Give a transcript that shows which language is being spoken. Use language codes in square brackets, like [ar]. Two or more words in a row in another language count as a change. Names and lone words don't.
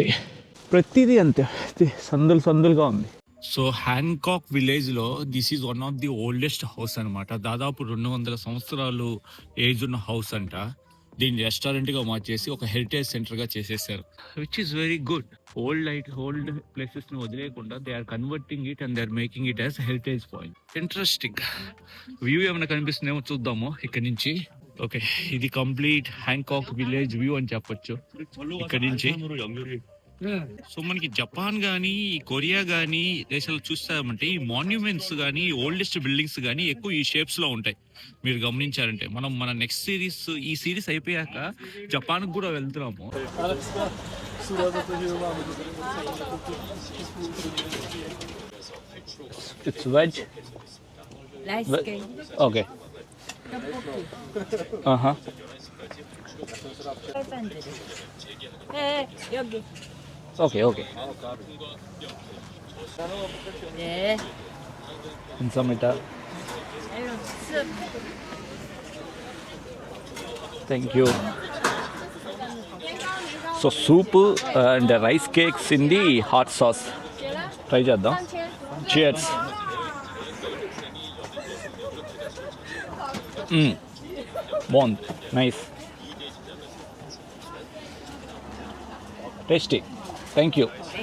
[te] ప్రతిదీ అంతే సందులుగా ఉంది. [en] So Hanok village లో this is one of the oldest house అనమాట. [te] దాదాపు 200 సంవత్సరాలు ఏజ్ ఉన్న హౌస్ అంట. దీన్ని రెస్టారెంట్ గా మార్చేసి ఒక [en] heritage centre [te] గా చేసేసారు, [en] which is very good. old places [te] ని వదిలేకుండా [en] they are converting it and they are making it as heritage point. Interesting. [te] వ్యూ ఏమైనా కనిపిస్తుందేమో చూద్దాము ఇక్కడ నుంచి. ఓకే, ఇది [en] complete Hanok village view [te] అని చెప్పొచ్చు ఇక్కడ నుంచి. సో మనకి జపాన్ కానీ కొరియా కానీ దేశాలు చూస్తామంటే ఈ మాన్యుమెంట్స్ కానీ [en] oldest buildings [te] కానీ ఎక్కువ ఈ షేప్స్ లో ఉంటాయి. మీరు గమనించారంటే మన [en] next series, [te] ఈ సిరీస్ అయిపోయాక జపాన్ కూడా వెళ్తున్నాము. [en] It's veg. ఓకే. [ko] 여기. ఓకే. 네. 감사합니다. [en] Thank you. So soup and rice cakes in the hot sauce [te] ట్రై చేద్దాం. [en] చియర్స్. బాగుంది, నైస్, టేస్టీ. Thank you.